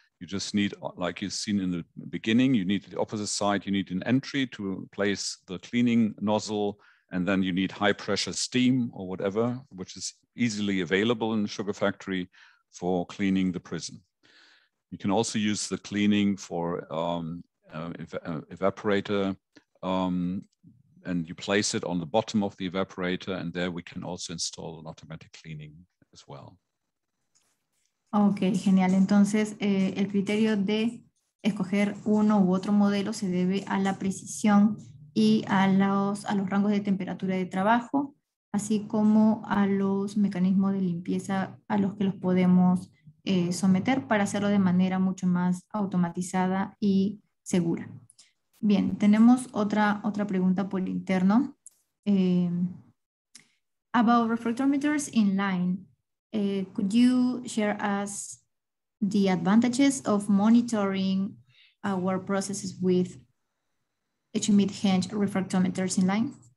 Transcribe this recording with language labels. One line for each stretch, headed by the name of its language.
English: You just need, like you've seen in the beginning, you need the opposite side, you need an entry to place the cleaning nozzle, and then you need high pressure steam or whatever, which is easily available in the sugar factory for cleaning the prison. You can also use the cleaning for evaporator, and you place it on the bottom of the evaporator, and there we can also install an automatic cleaning as well. Ok, genial.
Spanish: Entonces, el criterio de escoger uno u otro modelo se debe a la precisión y a los rangos de temperatura de trabajo, así como a los mecanismos de limpieza a los que los podemos someter para hacerlo de manera mucho más automatizada y segura. Bien, tenemos otra pregunta por interno.
English: About refractometers in line. Could you share us the advantages of monitoring our processes with Schmidt-Hensch refractometers in line?